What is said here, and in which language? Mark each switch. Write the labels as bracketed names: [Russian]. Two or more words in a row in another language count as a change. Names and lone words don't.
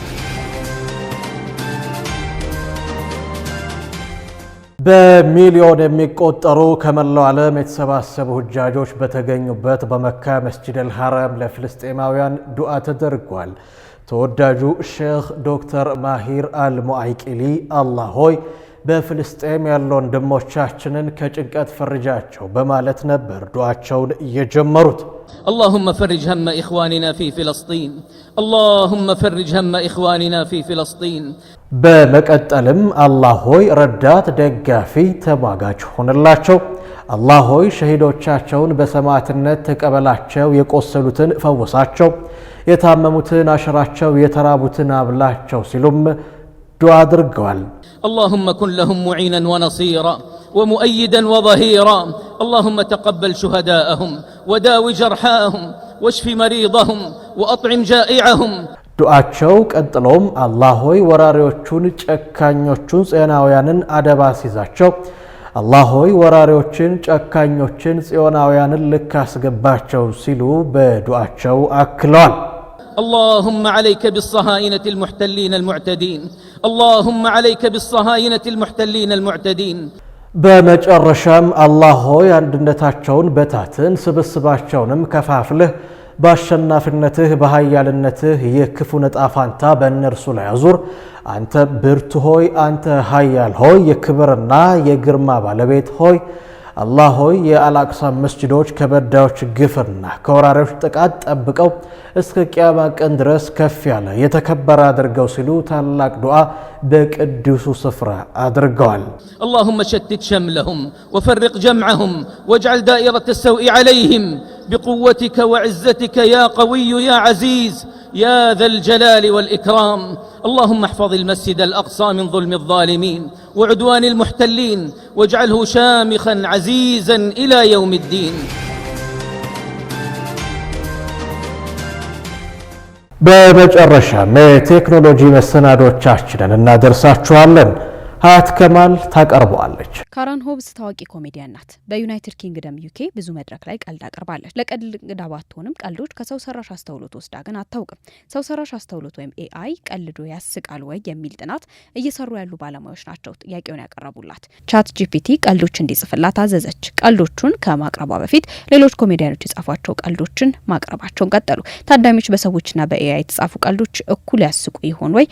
[Amharic] በሚሊዮን የሚቆጠሩ ከመላው ዓለም የተሰባሰቡ ሁጃጆች በተገኙበት በመካ መስጂድ አልሐራም ለፍልስጤማውያን ዱዓ ተደርጓል። ተወዳጁ ሼኽ ዶክተር ማሂር አልሙዓይቂሊ አላህ ሆይ በፍልስጤም ያሉ ወንድሞቻችንን ከጭንቀት ፈርጃቸው በማለት ነበር ዱዓቸውን የጀመሩት። [Arabic] اللهم فرج هم إخواننا في فلسطين اللهم فرج هم إخواننا في فلسطين [Amharic] በመቀጠልም አላህ ሆይ ረዳት ደጋፊ ተሟጋች ሆነላቸው፣ አላህ ሆይ ሸሂዶቻቸውን በሰማዕትነት ተቀበላቸው፣ የቆሰሉትን ፈውሳቸው፣ የታመሙትን አሽራቸው፣ የተራቡትን አብላቸው ሲሉም ዱዓ አድርገዋል። [Arabic] اللهم كن لهم معينا ونصيرا ومؤيدا وظهيرا اللهم تقبل شهداءهم وداوي جرحاهم واشف مريضهم وأطعم جائعهم [Amharic] ዱዓቸው ቀጥሎም አላህ ሆይ ወራሪዎቹን ጨካኞቹን ጽዮናውያንን አደባ ሲዛቸው፣ አላህ ሆይ ወራሪዎችን ጨካኞችን ጽዮናውያንን ልክ አስገባቸው ሲሉ በዱዓቸው አክለዋል። [Arabic] اللهم عليك بالصهاينة المحتلين المعتدين اللهم عليك بالصهاينة المحتلين المعتدين [Amharic] በመጨረሻም አላህ ሆይ አንድነታቸውን በታትን ስብስባቸውንም ከፋፍለህ በአሸናፊነትህ በኃያልነትህ የክፉ ነጣፋንታ በእነርሱ ላይ አዙር። አንተ ብርቱ ሆይ፣ አንተ ኃያል ሆይ፣ የክብርና የግርማ ባለቤት ሆይ አላህ ሆይ የአልአቅሳ መስጂዶች ከበዳዮች ግፍና ከወራሪዎች ጥቃት ጠብቀው እስከ ቂያማ ቀን ድረስ ከፍ ያለ የተከበረ አድርገው ሲሉ ታላቅ ዱዓ በቅዱሱ ስፍራ አድርገዋል። [Arabic] اللهم شتت شملهم وفرق جمعهم واجعل دائرة السوء عليهم بقوتك وعزتك يا قوي يا عزيز يا ذا الجلال والإكرام اللهم احفظ المسجد الأقصى من ظلم الظالمين وعدوان المحتلين واجعله شامخا عزيزا إلى يوم الدين. [Amharic] በመጨረሻም የቴክኖሎጂ መሰናዶቻችንን እናደርሳችኋለን። ሀያት ከማል ታቀርበዋለች። ካረን ሆብስ ታዋቂ ኮሜዲያን ናት። በዩናይትድ ኪንግደም ዩኬ ብዙ መድረክ ላይ ቀልድ አቅርባለች። ለቀልድ እንግዳ ባትሆንም ቀልዶች ከሰው ሰራሽ አስተውሎት ወስዳ ግን አታውቅም። ሰው ሰራሽ አስተውሎት ወይም ኤአይ ቀልዶ ያስቃል ወይ የሚል ጥናት እየሰሩ ያሉ ባለሙያዎች ናቸው ጥያቄውን ያቀረቡላት። ቻት ጂፒቲ ቀልዶች እንዲጽፍላት አዘዘች። ቀልዶቹን ከማቅረቧ በፊት ሌሎች ኮሜዲያኖች የጻፏቸው ቀልዶችን ማቅረባቸውን ቀጠሉ። ታዳሚዎች በሰዎችና በኤአይ የተጻፉ ቀልዶች እኩል ያስቁ ይሆን ወይ?